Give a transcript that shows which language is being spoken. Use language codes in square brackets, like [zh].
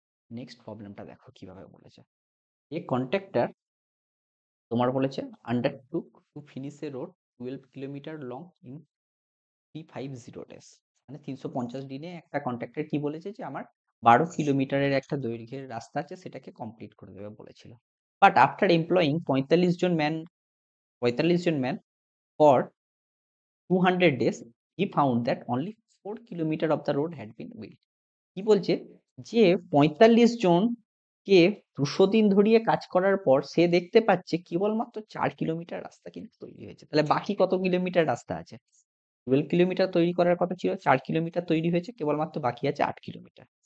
[bn] Next প্রবলেমটা দেখো কিভাবে বলেছে। [en] a contractor [bn] তোমার বলেছে [en] Undertook to finish a road 12 kilometre long in 350 days. [bn] মানে 350 দিনে একটা কন্ট্রাক্টর কি বলেছে যে আমার 12 কিলোমিটারের একটা দৈর্ঘ্যের রাস্তা আছে সেটাকে কমপ্লিট করে দেবে বলেছিল। [en] But after employing 45 জন man for 200 days, he found that only 4 kilometer of the road had been built. [bn] কি বলছে যে 45 জন কে 200 দিন ধরিয়ে কাজ করার পর সে দেখতে পাচ্ছে কেবলমাত্র 4 কিলোমিটার রাস্তা কিন্তু তৈরি হয়েছে। তাহলে বাকি কত কিলোমিটার রাস্তা আছে? 12 কিলোমিটার তৈরি করার কথা ছিল, 4 কিলোমিটার তৈরি হয়েছে, কেবলমাত্র বাকি আছে 8 কিলোমিটার।